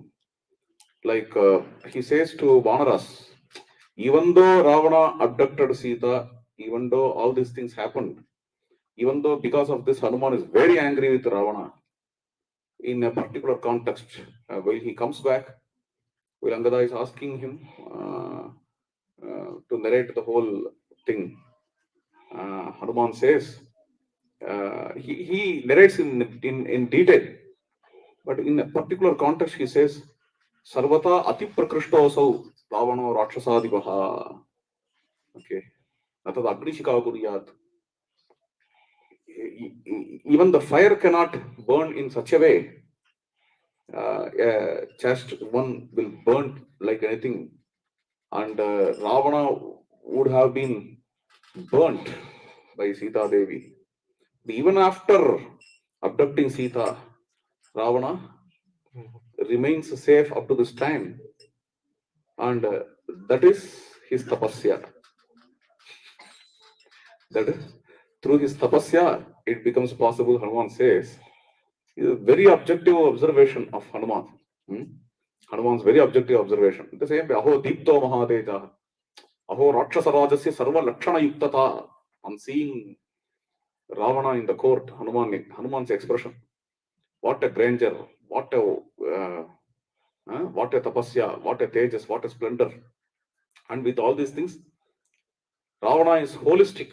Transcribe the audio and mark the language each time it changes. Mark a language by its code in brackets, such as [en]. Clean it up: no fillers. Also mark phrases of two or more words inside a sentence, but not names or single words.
[en] Like he says to Vanaras, even though Ravana abducted Sita, even though all these things happened, even though because of this Hanuman is very angry with Ravana, in a particular context, while he comes back, while Angada is asking him to narrate the whole thing, Hanuman says, he narrates in detail, but in a particular context, he says, [sa] सर्वत अति प्रकृष्टोऽसौ रावणो राक्षसाधिपः. [en] Okay. [sa] न तद् अग्निशिखा कुर्यात्. [en] Even the fire cannot burn in such a way. Just one will burn like anything, and Ravana would have been burnt by Sita Devi. Even after abducting Sita, Ravana remains safe up to this time, and that is his tapasya. That is through his tapasya, it becomes possible. Hanuman says, is a very objective observation of Hanuman. Hanuman's very objective observation. The same way, [sa] अहो दीप्तो महातेजा, अहो राक्षस राजस्य सर्व लक्षण युक्तता. [en] On seeing Ravana in the court, Hanuman's expression. What a grandeur, what a tapasya, what a tejas, what a splendor. And with all these things, Ravana is holistic.